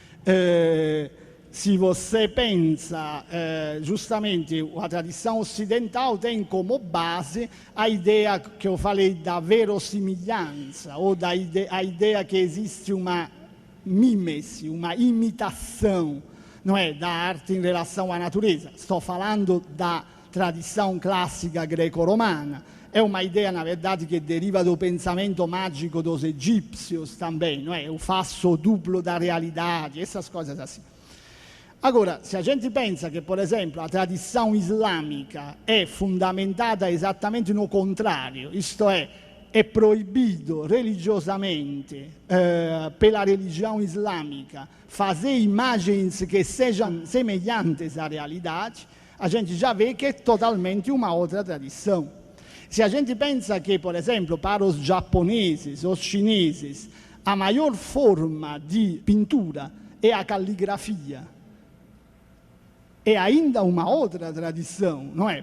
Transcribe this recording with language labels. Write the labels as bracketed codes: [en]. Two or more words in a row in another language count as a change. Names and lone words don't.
[pt] Se você pensa, justamente, a tradição ocidental tem como base a ideia que eu falei da verossimilhança, ou a ideia que existe uma mímese, uma imitação, não é, da arte em relação à natureza. Estou falando da tradição clássica greco-romana. É uma ideia, na verdade, que deriva do pensamento mágico dos egípcios também, não é? O faço duplo da realidade, essas coisas assim. Agora, se a gente pensa [it] che, per esempio, la tradizione islamica è fundamentata esattamente [pt] no contrário, isto è proibito religiosamente pela religião islâmica fazer imagens que sejam semelhantes à realidade, a gente já vê que é totalmente uma outra tradição. Se a gente pensa que, por exemplo, para os japoneses, os chineses, a maior forma de pintura é a caligrafia, é ainda uma outra tradição, não é?